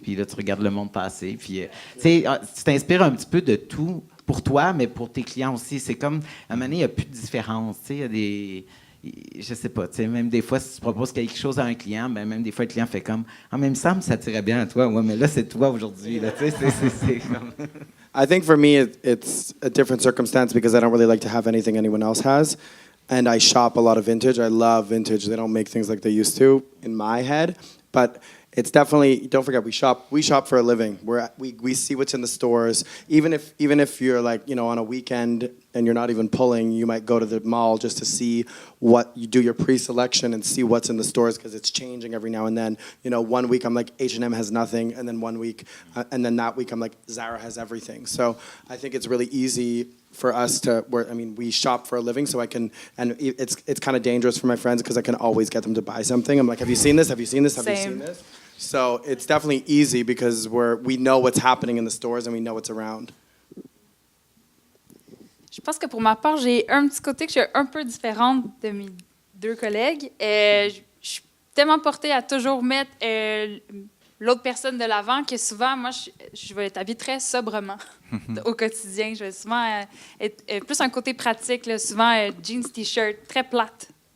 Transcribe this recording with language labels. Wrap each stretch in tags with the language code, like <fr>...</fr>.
<fr>Puis là, tu regardes le monde passer. Puis, tu sais, tu t'inspires un petit peu de tout pour toi, mais pour tes clients aussi. C'est comme, à un moment donné, il n'y a plus de différence. Tu sais, il y a des... Je sais pas, tu sais, même des fois, si tu proposes quelque chose à un client, ben même des fois, le client fait comme « Ah, mais il me semble que ça tirait bien à toi. Ouais, mais là, c'est toi aujourd'hui. » Tu sais, c'est comme...</fr> <en>I think for me, it's a different circumstance because I don't really like to have anything anyone else has. And I shop a lot of vintage. I love vintage. They don't make things like they used to in my head. But it's definitely, don't forget, we shop for a living. We see what's in the stores. Even if you're like, you know, on a weekend and you're not even pulling, you might go to the mall just to see what, you do your pre-selection and see what's in the stores because it's changing every now and then. You know, one week I'm like, H&M has nothing, and then one week, and then that week I'm like, Zara has everything. So I think it's really easy for us we shop for a living, so I can, and it's kind of dangerous for my friends because I can always get them to buy something. I'm like, have you seen this? Have you seen this? Have you seen this? So it's definitely easy because we know what's happening in the stores and we know what's around.</en> <fr>Je pense que pour ma part, j'ai un petit côté que je suis un peu différente de mes deux collègues. Je suis tellement portée à toujours mettre l'autre personne de l'avant que souvent, moi, je vais être habillée très sobrement au quotidien. Je vais souvent être plus un côté pratique, là, souvent jeans, t-shirt, très plate.</fr>